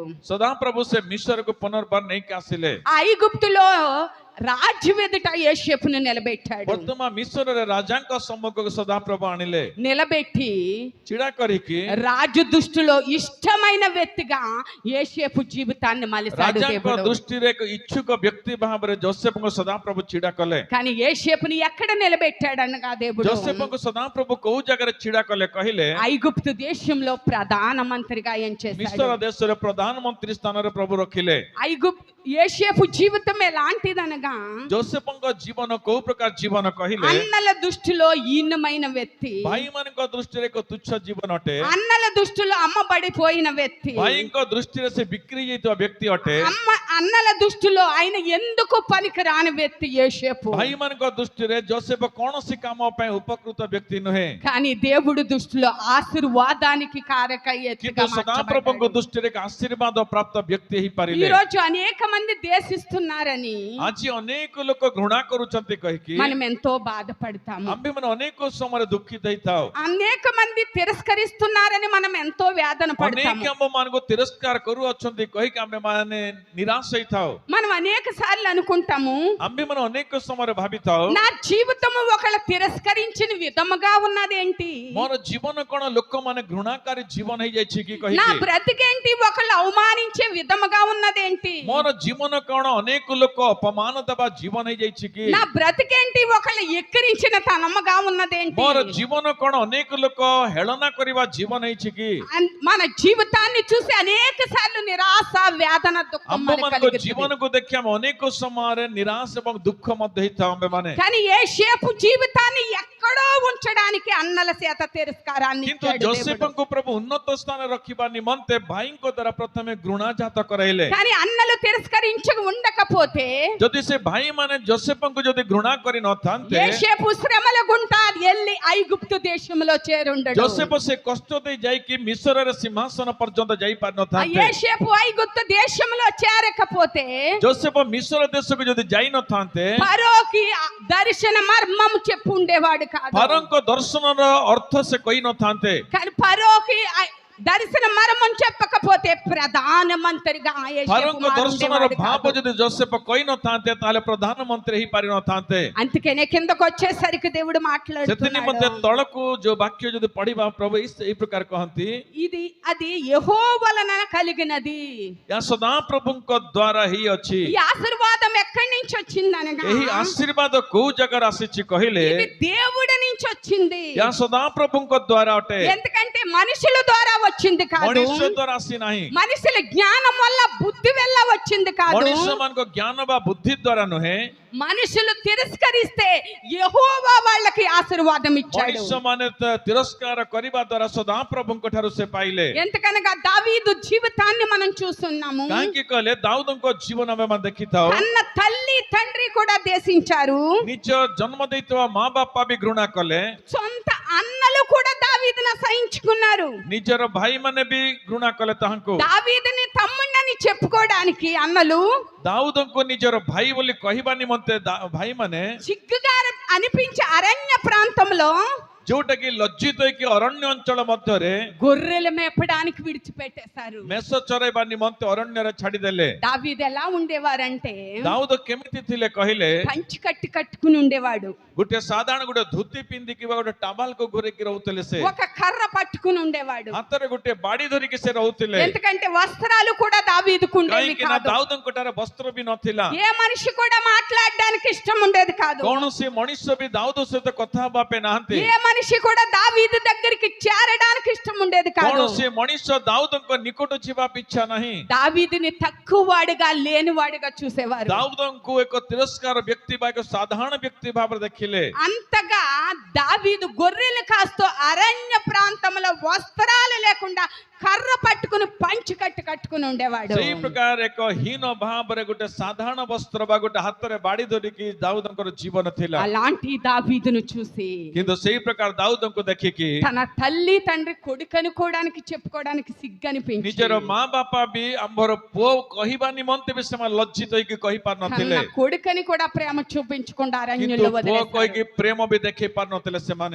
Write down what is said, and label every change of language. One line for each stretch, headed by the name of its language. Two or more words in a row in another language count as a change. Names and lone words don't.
Odia: ସଦାପ୍ରଭୁ ସେ ମିଶରକୁ ପୁନର୍ବାର ନେଇକି ଆସିଲେ।
Telugu: ఐగుప్తులో రాజు ఎదుట యోసేపును నిలబెట్టాడు.
Odia: ବର୍ତ୍ତମାନ ମିଶରରେ ରାଜାଙ୍କ ସମ୍ମୁଖକୁ ସଦାପ୍ରଭୁ ଆଣିଲେ।
Telugu: నిలబెట్టి
Odia: ଛିଡ଼ା କରିକି
Telugu: రాజు దృష్టిలో ఇష్టమైన వ్యక్తిగా యోసేపు జీవితాన్ని మలిచాడు
Odia: ରାଜାଙ୍କ
Telugu: దేవుడు.
Odia: ଦୃଷ୍ଟିରେ ଏକ ଇଚ୍ଛୁକ ବ୍ୟକ୍ତି ଭାବରେ ଯୋସେଫଙ୍କୁ ସଦାପ୍ରଭୁ ଛିଡ଼ା କଲେ।
Telugu: కానీ యోసేపుని ఎక్కడ నిలబెట్టాడనగా దేవుడు
Odia: ଯୋସେଫଙ୍କୁ ସଦାପ୍ରଭు କୋଉ ଜାଗାରେ ଛିଡ଼ା କଲେ କହିଲେ
Telugu: ఐగుప్తు దేశంలో ప్రధానమంత్రిగా ఏం
Odia: ମିଶର
Telugu: చేశాడు.
Odia: ଦେଶରେ ପ୍ରଧାନମନ୍ତ୍ରୀ ସ୍ଥାନରେ ପ୍ରଭୁ ରଖିଲେ।
Telugu: యోసేపు జీవితం ఎలాంటిదనగా
Odia: ଯୋସେଫଙ୍କ ଜୀବନ କୋଉ ପ୍ରକାର ଜୀବନ କହିଲେ
Telugu: అన్నల దృష్టిలో ఈనమైన వ్యక్తి,
Odia: ଭାଇମାନଙ୍କ ଦୃଷ୍ଟିରେ ଏକ ତୁଚ୍ଛ ଜୀବନ ଅଟେ।
Telugu: అన్నల దృష్టిలో అమ్మబడిపోయిన వ్యక్తి,
Odia: ଭାଇଙ୍କ ଦୃଷ୍ଟିରେ ସେ ବିକ୍ରି ହେଇଥିବା ବ୍ୟକ୍ତି ଅଟେ।
Telugu: అన్నల దృష్టిలో ఆయన ఎందుకు పనికి రాని వ్యక్తి యోసేపు.
Odia: ଭାଇମାନଙ୍କ ଦୃଷ୍ଟିରେ ଯୋସେଫ କୌଣସି କାମ ପାଇଁ ଉପକୃତ ବ୍ୟକ୍ତି ନୁହେଁ।
Telugu: కానీ దేవుడు దృష్టిలో ఆశీర్వాదానికి కారక
Odia: କିନ୍ତୁ ସଦାପ୍ରଭୁଙ୍କ ଦୃଷ୍ଟିରେ ଏକ ଆଶୀର୍ବାଦ ପ୍ରାପ୍ତ ବ୍ୟକ୍ତି
Telugu: ఈ
Odia: ହେଇପାରିଲେ।
Telugu: రోజు అనేక మంది దేశిస్తున్నారని
Odia: ଆଜି ଅନେକ ଲୋକ ଘୃଣା କରୁଛନ୍ତି କହିକି
Telugu: మనం ఎంతో బాధపడతాము.
Odia: ଆମ୍ଭେମାନେ ଅନେକ ସମୟରେ ଦୁଃଖିତ ହେଇଥାଉ।
Telugu: అనేక మంది తిరస్కరిస్తున్నారని మనం ఎంతో వేదన
Odia: ଅନେକ
Telugu: పడతాము.
Odia: ଆମମାନଙ୍କୁ తిరస్କାର କରୁଅଛନ୍ତି କହିକି ଆମ୍ଭେମାନେ ନିରାଶ ହେଇଥାଉ।
Telugu: మనం అనేక సార్లు అనుకుంటాము
Odia: ଆମ୍ଭେମାନେ ଅନେକ ସମୟରେ ଭାବିଥାଉ
Telugu: నా జీవితము ఒకళ్ళ తిరస్కరించిన విధముగా ఉన్నదేంటి,
Odia: ମୋର ଜୀବନ କଣ ଲୋକମାନେ ଘୃଣାକାରୀ ଜୀବନ ହେଇଯାଇଛି କି
Telugu: నా
Odia: କହିକି
Telugu: బ్రతికేంటి ఒకళ్ళు అవమానించే విధముగా ఉన్నదేంటి,
Odia: ମୋର ଜୀବନ କଣ ଅନେକ ଲୋକ ଅପମାନ ଦେବା ଜୀବନ ହେଇଯାଇଛି କି
Telugu: నా బ్రతికేంటి ఒకళ్ళు ఎక్కిరించిన తనముగా ఉన్నదేంటి.
Odia: ମୋର ଜୀବନ କଣ ଅନେକ ଲୋକ ହେଳନା କରିବା ଜୀବନ ହେଇଛି କି
Telugu: మన జీవితాన్ని చూసి అనేక సార్లు నిరాశ వేదన దుఃఖం మనకు
Odia: ଆମ୍ଭମାନଙ୍କ
Telugu: కలుగుతుంది.
Odia: ଜୀବନକୁ ଦେଖି ଆମେ ଅନେକ ସମୟରେ ନିରାଶ ଏବଂ ଦୁଃଖ ମଧ୍ୟ ହେଇଥାଉ ଆମ୍ଭେମାନେ।
Telugu: కానీ యోసేపు జీవితాన్ని ఎక్కడో ఉంచడానికి అన్నల చేత తిరస్కారాన్ని
Odia: କିନ୍ତୁ
Telugu: ఇచ్చాడు దేవుడు.
Odia: ଯୋସେଫଙ୍କୁ ପ୍ରଭୁ ଉନ୍ନତ ସ୍ଥାନରେ ରଖିବା ନିମନ୍ତେ ଭାଇଙ୍କ ଦ୍ୱାରା ପ୍ରଥମେ ଘୃଣାଜାତ କରାଇଲେ।
Telugu: కానీ అన్నలు తిరస్కరించ ఉండకపోతే
Odia: ଯଦି ସେ ଭାଇମାନେ ଯୋସେଫଙ୍କୁ ଯଦି ଘୃଣା କରି ନଥାନ୍ତେ
Telugu: యోసేపు శ్రమల గుంట ఎల్లి ఐగుప్తు దేశంలో చేరుండడు.
Odia: ଯୋସେଫ ସେ କଷ୍ଟ ଦେଇ ଯାଇକି ମିଶରରେ ସିଂହାସନ ପର୍ଯ୍ୟନ୍ତ ଯାଇ
Telugu: ఆ
Odia: ପାରିନଥାନ୍ତେ।
Telugu: యోసేపు ఐగుప్తు దేశంలో చేరకపోతే
Odia: ଯୋସେଫ ମିଶର ଦେଶକୁ ଯଦି ଯାଇ ନଥାନ୍ତେ
Telugu: ఫరోకి దర్శన మర్మం చెప్పు ఉండేవాడు కాదు.
Odia: ଫାରୋଙ୍କ ଦର୍ଶନର ଅର୍ଥ ସେ କହି ନଥାନ୍ତେ।
Telugu: కానీ ఫరోకి దర్శన మర్మం చెప్పకపోతే ప్రధానమంత్రిగా యోసేపు
Odia: ଫାରୋଙ୍କ ଦର୍ଶନର
Telugu: మారుండేవాడు
Odia: ଭାବ
Telugu: కాదు.
Odia: ଯଦି ଯୋସେଫ କହି ନଥାନ୍ତେ ତାହେଲେ ପ୍ରଧାନମନ୍ତ୍ରୀ ହେଇପାରି ନଥାନ୍ତେ।
Telugu: అందుకనే కిందకు వచ్చేసరికి దేవుడు
Odia: ସେଥି
Telugu: మాట్లాడుతున్నాడు.
Odia: ନିମନ୍ତେ ତଳକୁ ଯୋଉ ବାକ୍ୟ ଯଦି ପଢିବା ପ୍ରଭୁ ଏଇ ପ୍ରକାର କହନ୍ତି
Telugu: ఇది అది యెహోవలన కలిగినది.
Odia: ଏହା ସଦାପ୍ରଭୁଙ୍କ ଦ୍ୱାରା ହିଁ ଅଛି।
Telugu: ఈ ఆశీర్వాదం ఎక్కడి నుంచి వచ్చిందనగా
Odia: ଏହି ଆଶୀର୍ବାଦ କୋଉ ଜାଗାରୁ ଆସିଛି କହିଲେ
Telugu: ఇది దేవుడి నుంచి వచ్చింది.
Odia: ଏହା ସଦାପ୍ରଭୁଙ୍କ ଦ୍ୱାରା ଅଟେ,
Telugu: ఎందుకంటే మనుషుల ద్వారా వచ్చింది కాదు.
Odia: ମଣିଷ ଦ୍ୱାରା ଆସିନାହିଁ।
Telugu: మనుషుల జ్ఞానం వల్ల బుద్ధి వల్ల వచ్చింది కాదు.
Odia: ମଣିଷ ମାନଙ୍କ ଜ୍ଞାନ ବା ବୁଦ୍ଧି ଦ୍ୱାରା ନୁହେଁ।
Telugu: మనుషులు తిరస్కరిస్తే యెహోవా వాళ్ళకి ఆశీర్వాదం ఇచ్చాడు.
Odia: ମଣିଷ ମାନେ తిరస్କାର କରିବା ଦ୍ୱାରା ସଦାପ୍ରଭୁଙ୍କ ଠାରୁ ସେ ପାଇଲେ।
Telugu: ఎందుకనగా దావీదు జీవితాన్ని మనం చూస్తున్నాము.
Odia: କାହିଁକି କହିଲେ ଦାଉଦଙ୍କ ଜୀବନ ଆମେ ଦେଖିଥାଉ।
Telugu: తన తల్లి తండ్రి కూడా దేశించారు.
Odia: ନିଜ ଜନ୍ମ ଦେଇଥିବା ମା ବାପା ବି ଘୃଣା କଲେ।
Telugu: సొంత అన్నలు కూడా దావీదును సహించుకున్నారు.
Odia: ନିଜର ଭାଇ ମାନେ ବି ଘୃଣା କଲେ ତାହାଙ୍କୁ।
Telugu: దావీదుని తమ్ముడని చెప్పుకోవడానికి అన్నలు
Odia: ଦାଉଦଙ୍କୁ ନିଜର ଭାଇ ବୋଲି କହିବା ନିମନ୍ତେ ଭାଇ ମାନେ
Telugu: సిగ్గుగా అనిపించే అరణ్య ప్రాంతంలో
Odia: ଯୋଉଟା କି ଲଜ୍ଜିତ ହେଇକି ଅରଣ୍ୟ ଅଞ୍ଚଳ ମଧ୍ୟରେ
Telugu: గొర్రెలు మేపడానికి విడిచిపెట్టేశారు.
Odia: ମେଷ ଚରାଇବା ନିମନ୍ତେ ଅରଣ୍ୟରେ ଛାଡିଦେଲେ।
Telugu: దావీదు ఎలా ఉండేవారంటే
Odia: ଦାଉଦ କେମିତି ଥିଲେ କହିଲେ
Telugu: పంచి కట్టుకుని ఉండేవాడు.
Odia: ଗୋଟେ ସାଧାରଣ ଗୋଟେ ଧୋତି ପିନ୍ଧିକି ବା ଗୋଟେ ଟାବାଲକୁ ଘୁରେଇକି ରହୁଥିଲେ। ସେ
Telugu: ఒక కర్ర పట్టుకుని ఉండేవాడు.
Odia: ହାତରେ ଗୋଟେ ବାଡି ଧରିକି ସେ ରହୁଥିଲେ।
Telugu: ఎందుకంటే వస్త్రాలు కూడా దావీదుకు ఉండేవి
Odia: କାହିଁକି ନା
Telugu: కాదు.
Odia: ଦାଉଦଙ୍କ ଠାରେ ବସ୍ତ୍ର ବି ନଥିଲା।
Telugu: ఏ మనిషి కూడా మాట్లాడడానికి ఇష్టం ఉండేది కాదు.
Odia: କୌଣସି ମଣିଷ ବି ଦାଉଦ ସହିତ କଥା ହେବା ପାଇଁ ନାହାନ୍ତି।
Telugu: ఏ మనిషి కూడా దావీదు దగ్గరికి చేరడానికి ఇష్టం ఉండేది కాదు.
Odia: କୌଣସି ମଣିଷ ଦାଉଦଙ୍କ ନିକଟ ଯିବା ଇଚ୍ଛା ନାହିଁ.
Telugu: దావీదుని తక్కువ వాడిగా లేనివాడిగా చూసేవారు.
Odia: ଦାଉଦଙ୍କୁ ଏକ తిరస్କାର ବ୍ୟକ୍ତି ବା ଏକ ସାଧାରଣ ବ୍ୟକ୍ତି ଭାବରେ ଦେଖିଲେ.
Telugu: అంతగా దావీదు గొర్రెలు కాస్తూ అరణ్య ప్రాంతంలో వస్త్రాలు లేకుండా కర్ర పట్టుకుని పంచి కట్టుకుని ఉండేవాడు.
Odia: ସେଇ ପ୍ରକାର ଏକ ହୀନ ଭାବରେ ଗୋଟେ ସାଧାରଣ ବସ୍ତ୍ର ବା ଗୋଟେ ହାତରେ ବାଡ଼ି ଧରିକି ଦାଉଦଙ୍କର ଜୀବନ ଥିଲା.
Telugu: అలాంటి దావీదును చూసి
Odia: କିନ୍ତୁ ସେଇ ପ୍ରକାର ଦାଉଦଙ୍କୁ ଦେଖିକି
Telugu: తన తల్లి తండ్రి కొడుకనుకోవడానికి చెప్పుకోవడానికి సిగ్గనిపించి
Odia: ନିଜର ମା ବାପା ବି ଆମର ପୁଅ କହିବା ନିମନ୍ତେ ବି ସେମାନେ ଲଜ୍ଜିତ ହେଇକି କହିପାରୁ ନଥିଲେ.
Telugu: తన కొడుకని కూడా ప్రేమ చూపించకుండా
Odia: କିନ୍ତୁ
Telugu: అరణ్యంలో
Odia: ପୁଅ
Telugu: వదిలేశారు.
Odia: କହିକି ପ୍ରେମ ବି ଦେଖେଇ ପାରୁନଥିଲେ ସେମାନେ.